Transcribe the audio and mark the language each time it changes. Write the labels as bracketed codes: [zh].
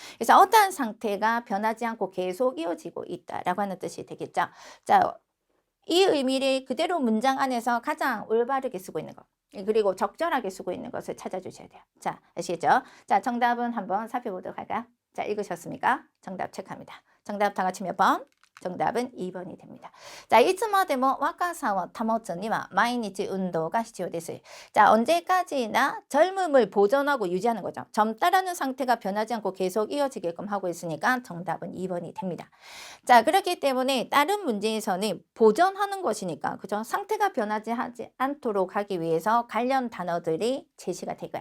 [ko] 그래서 어떠한 상태가 변하지 않고 계속 이어지고 있다라고 하는 뜻이 되겠죠. 자, 이 의미를 그대로 문장 안에서 가장 올바르게 쓰고 있는 것, 그리고 적절하게 쓰고 있는 것을 찾아주셔야 돼요. 자, 아시겠죠? 자, 정답은 한번 살펴보도록 할까요? 자, 읽으셨습니까? 정답 체크합니다. 정답 다 같이 몇 번? 정답은 2번이 됩니다. [ja] 자, いつまでも若さを保つには毎日運動が必要です. [ko] 자, 언제까지나 젊음을 보존하고 유지하는 거죠. 젊다라는 상태가 변하지 않고 계속 이어지게끔 하고 있으니까 정답은 2번이 됩니다. 자, 그렇기 때문에 다른 문제에서는 보존하는 것이니까, 그죠? 상태가 변하지 않도록 하기 위해서 관련 단어들이 제시가 되고요.